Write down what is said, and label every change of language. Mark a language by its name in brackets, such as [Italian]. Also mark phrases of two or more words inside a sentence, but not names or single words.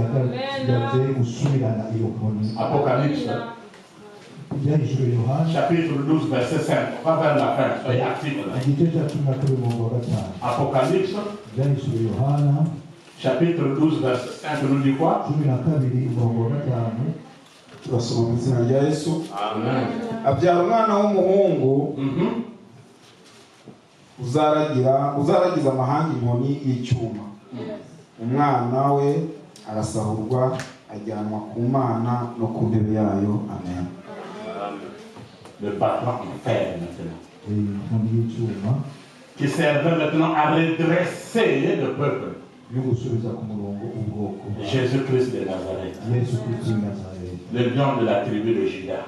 [French] Apocalypse. Chapitre 12, verset 5. On va vers la fin. Soyez actifs. Apocalypse. Chapitre 12, verset 5. Nous dit quoi? [Kinyarwanda] Turasoma mu izina rya Yesu. Abyara umwana w'umuhungu uzaragiza amahanga inkoni y'icyuma. Umwana we arasahurwa ajyanwa ku Mana no ku ntebe yayo. Amen. [French] Le bâton en fer maintenant. Qui servait maintenant à redresser le peuple. Jésus-Christ de Nazareth. Le lion de la tribu de Judas.